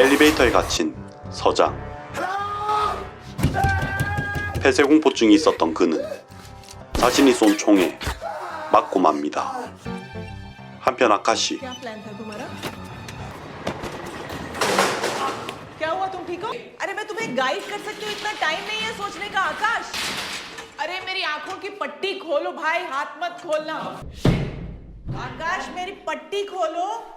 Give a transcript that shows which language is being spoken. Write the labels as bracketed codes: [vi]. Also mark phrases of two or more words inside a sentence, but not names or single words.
[ko] 엘리베이터에 갇힌 서장. 폐쇄공포증이 있었던 그는 자신이 쏜 총에 맞고 맙니다. 한편 아카 씨. [hi] क्या प्लान था तुम्हारा? क्या हुआ, तुम ठीक हो? अरे मैं तुम्हें गाइड कर सकती हूँ, इतना टाइम नहीं है सोचने का। आकाश, अरे मेरी आंखों की पट्टी खोलो भाई, हाथ मत खोलना। आकाश मेरी पट्टी खोलो।